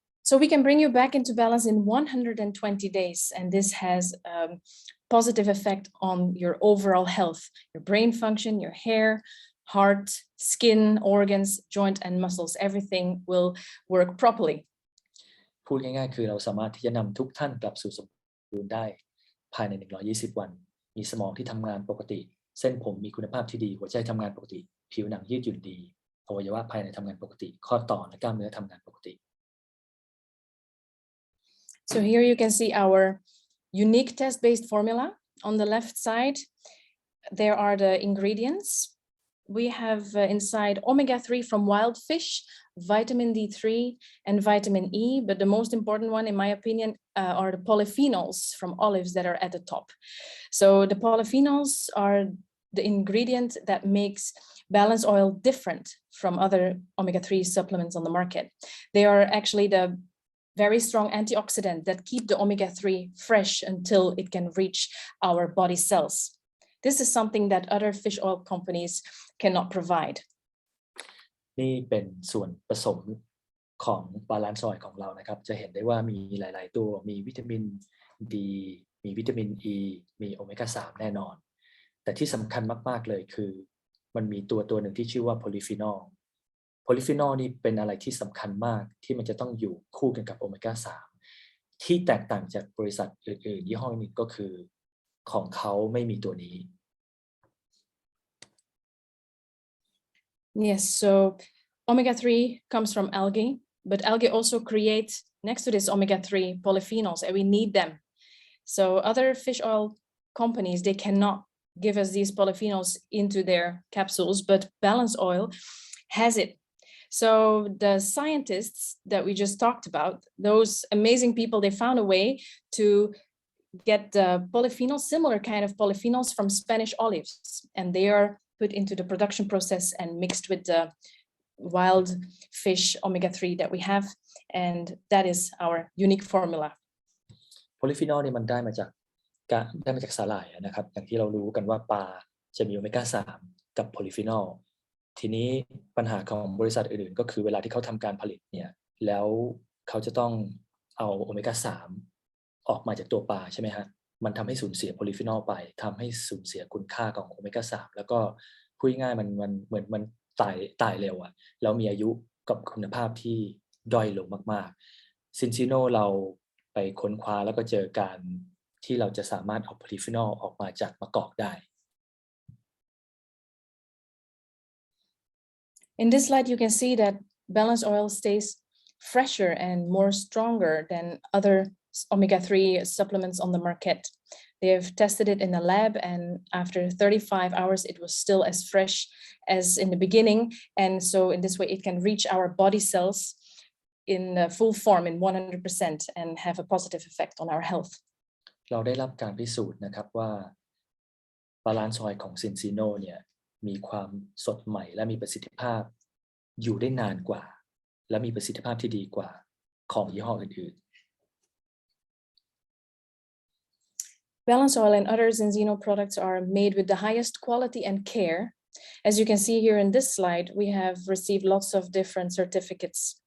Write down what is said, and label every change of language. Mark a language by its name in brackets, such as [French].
[English] So we can bring you back into balance in 120 days, and this has a positive effect on your overall health, your brain function, your hair, heart, skin, organs, joint and muscles. Everything will work properly. [Thai] พูดง่ายๆคือเราสามารถที่จะนำทุกท่านกลับสู่สมดุลได้ภายใน120วันมีสมองที่ทำงานปกติเส้นผมมีคุณภาพที่ดีหัวใจทำงานปกติผิวหนังยืดหยุ่นดีอวัยวะภายในทำงานปกติข้อต่อและกล้ามเนื้อทำงานปกติ [English] So here you can see our unique test-based formula. On the left side, there are the ingredients. We have inside omega-3 from wild fish, vitamin D3 and vitamin E, but the most important one, in my opinion, are the polyphenols from olives that are at the top. So the polyphenols are the ingredient that makes balance oil different from other omega-3 supplements on the market. They are actually the very strong antioxidant that keep the omega-3 fresh until it can reach our body cells. This is something that other fish oil companies cannot provide. [Thai] นี่เป็นส่วนผสมของบาลานซ์ออยล์ของเรานะครับจะเห็นได้ว่ามีหลายๆตัวมีวิตามิน D มีวิตามิน E มีโอเมก้า 3 แน่นอนแต่ที่สำคัญมากๆเลยคือมันมีตัวหนึ่งที่ชื่อว่าโพลีฟีนอลนี่เป็นอะไรที่สำคัญมากที่มันจะต้องอยู่คู่กันกับโอเมก้า 3 ที่แตกต่างจากบริษัทอื่นๆยี่ห้อนี้ก็คือของเขาไม่มีตัวนี้ [English] Yes, so omega-3 comes from algae, but algae also create next to this omega-3 polyphenols, and we need them. So other fish oil companies, they cannot give us these polyphenols into their capsules, but Balance Oil has it. So the scientists that we just talked about, those amazing people, they found a way to get the polyphenols, similar kind of polyphenols from Spanish olives, and they are put into the production process and mixed with the wild fish omega-3 that we have, and that is our unique formula. [Thai] โพลีฟีนอลนี่มันได้มาจากสาหร่ายนะครับอย่างที่เรารู้กันว่าปลาจะมีโอเมก้า 3 กับโพลีฟีนอลทีนี้ปัญหาของบริษัทอื่นๆก็คือเวลาที่เขาทำการผลิตเนี่ยแล้วเขาจะต้องเอาโอเมก้า 3 ออกมาจากตัวปลาใช่ไหมฮะมันทำให้สูญเสียโพลีฟีนอลไปทำให้สูญเสียคุณค่าของโอเมก้า 3 แล้วก็พูดง่ายๆมันเหมือนมัน ตายเร็วอะแล้วมีอายุกับคุณภาพที่ด้อยลงมากๆซินซิโนเราไปค้นคว้าแล้วก็เจอการที่เราจะสามารถเอาโพลีฟีนอลออกมาจากมะกอกได้ [English] In this slide, you can see that Balance Oil stays fresher and more stronger than other omega-3 supplements on the market. They have tested it in a lab, and after 35 hours, it was still as fresh as in the beginning. And so in this way, it can reach our body cells in full form in 100% and have a positive effect on our health. [Thai] เราได้รับการพิสูจน์นะครับว่าบาลานซ์ออยล์ของซินซิโนเนี่ยมีความสดใหม่และมีประสิทธิภาพอยู่ได้นานกว่าและมีประสิทธิภาพที่ดีกว่าของยี่ห้ออื่นๆ [English] Balance Oil and other Zinzino products are made with the highest quality and care. As you can see here in this slide, we have received lots of different certificates.